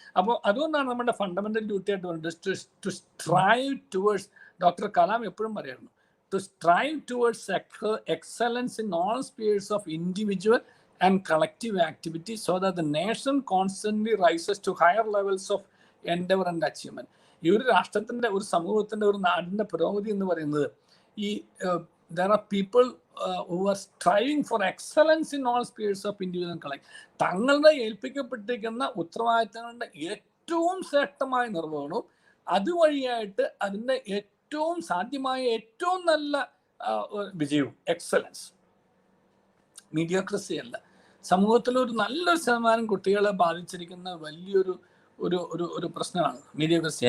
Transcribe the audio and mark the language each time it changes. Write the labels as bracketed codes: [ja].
[ml] അപ്പോൾ അതുകൊണ്ടാണ് നമ്മുടെ ഫണ്ടമെന്റൽ ഡ്യൂട്ടി ആയിട്ട് പറയുന്നത് [en] To strive towards. [ml] Doctor Kalam എപ്പോഴും പറയായിരുന്നു, [en] To strive towards excellence in all spheres of individual and collective activity so that the nation constantly rises to higher levels of endeavour and achievement. [ml] ഈ ഒരു രാഷ്ട്രത്തിന്റെ, ഒരു സമൂഹത്തിന്റെ, ഒരു നാടിന്റെ പുരോഗതി എന്ന് പറയുന്നത് ഈ [en] there are people who are striving for excellence in all spheres of individual and collective. [ml] തങ്ങളുടെ ഏൽപ്പിക്കപ്പെട്ടിരിക്കുന്ന ഉത്തരവാദിത്തങ്ങളുടെ ഏറ്റവും ശ്രേഷ്ഠമായ നിർവഹണവും അതുവഴിയായിട്ട് അതിൻ്റെ ഏറ്റവും സാധ്യമായ ഏറ്റവും നല്ല വിജയവും, എക്സലൻസ്, മീഡിയോക്രസി അല്ല. സമൂഹത്തിലൊരു നല്ലൊരു ശതമാനം കുട്ടികളെ ബാധിച്ചിരിക്കുന്ന വലിയൊരു ഒരു ഒരു ഒരു പ്രശ്നമാണ് മീഡിയോക്രസി.